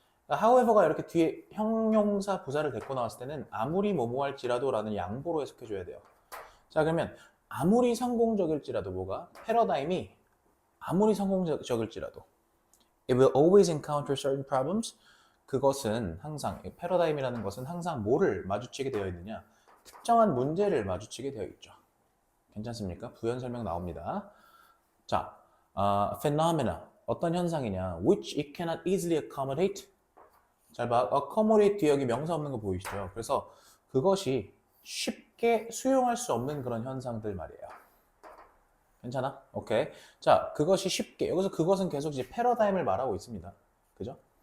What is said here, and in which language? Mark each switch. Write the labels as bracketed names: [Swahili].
[Korean] however가 이렇게 뒤에 형용사 부사를 데리고 나왔을 때는 아무리 뭐뭐할지라도 라는 양보로 해석해줘야 돼요. 자, 그러면 아무리 성공적일지라도 뭐가? 패러다임이 아무리 성공적일지라도 [English] it will always encounter certain problems. [Korean] 그것은 항상, 패러다임이라는 것은 항상 뭐를 마주치게 되어 있느냐? 특정한 문제를 마주치게 되어 있죠. 괜찮습니까? 부연 설명 나옵니다. 자, phenomena. 어떤 현상이냐? [English] which it cannot easily accommodate. [Korean] 잘 봐. accommodate 뒤에 여기 명사 없는 거 보이시죠? 그래서 그것이 쉽게 수용할 수 없는 그런 현상들 말이에요. 괜찮아? 오케이. 자, 그것이 쉽게. 여기서 그것은 계속 이제 패러다임을 말하고 있습니다. 그죠?